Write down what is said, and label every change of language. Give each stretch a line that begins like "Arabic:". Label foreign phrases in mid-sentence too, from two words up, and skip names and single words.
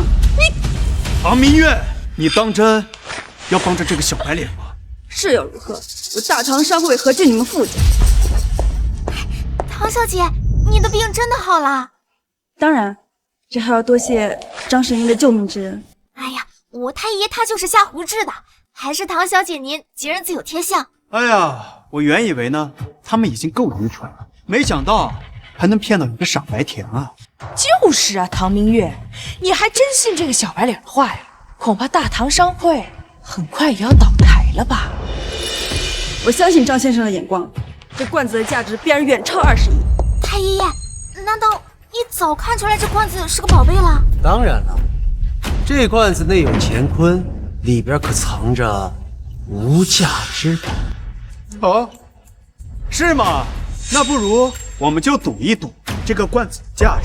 Chinese: 唐明月，你當真要幫着這個小白臉嗎？是又如何？我大唐商會何懼你們傅家？唐小姐，你的病真的好了？當然，這還要多謝張神醫的救命之恩。哎呀，我太爺他就是下胡治的，還是唐小姐您吉人自有天相。哎呀，我原以為呢，他們已經夠愚蠢了，沒想到還能騙到一個傻白甜啊！就是啊，唐明月，你還真信這個小白臉的話呀？恐怕大唐商會很快也要倒台了吧？我相信張先生的眼光。這罐子的價值必然遠超20億。太爺爺，難道你早看出來這罐子是個寶貝了？當然了，這罐子內有乾坤，裡邊可藏着無價之寶。哦，是嗎？那不如我們就賭一賭這個罐子的價值。